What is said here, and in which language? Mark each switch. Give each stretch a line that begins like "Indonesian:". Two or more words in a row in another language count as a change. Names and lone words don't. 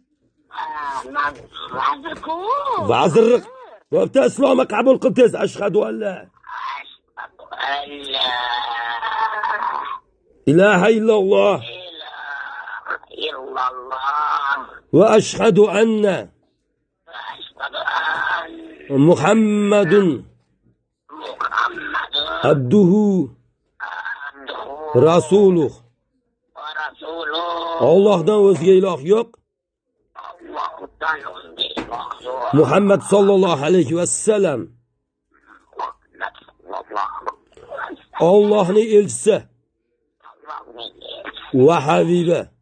Uzbek: Vazir-ku. Vazirlik. Vobda islomni qabul qil tez.
Arabic: أشهد أن لا إله إلا الله وأشهد أن محمد عبده رسوله.
Uzbek: Allohdan o'zga iloh yo'q.
Arabic: محمد صلى الله عليه وسلم
Uzbek: Allohning elchisi va habibi.